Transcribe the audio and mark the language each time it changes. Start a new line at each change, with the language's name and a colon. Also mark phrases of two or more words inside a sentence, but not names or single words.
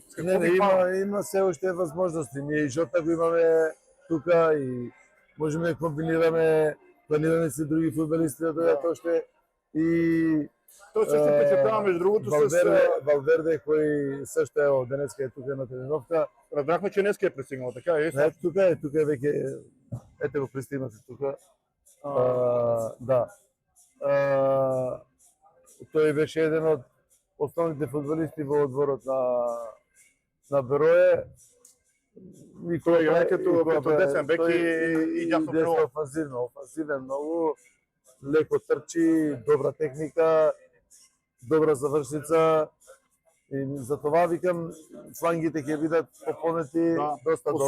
Bulgarian: Има все още възможности. Ние и Жота го имаме тука и можем да комбинираме, планираме си други футболисти да дойдат още и той също впечатлява, между другото,
Macedonian: Валверде, кој също е денеска е тука на тренировка.
Bulgarian: Разбрахме, че днеска е пристигнал, така е?
Macedonian: Не, тука е веќе, ете го пристигнати тука. Да. Тој беше еден од основните футболисти во одборот на Берое.
Bulgarian: Никола играе като десен бек и дясно крило.
Macedonian: Офанзивен многу, леко трчи, добра техника, добра завршница. И за това викам, флангите ќе бидат пополнети доста добро.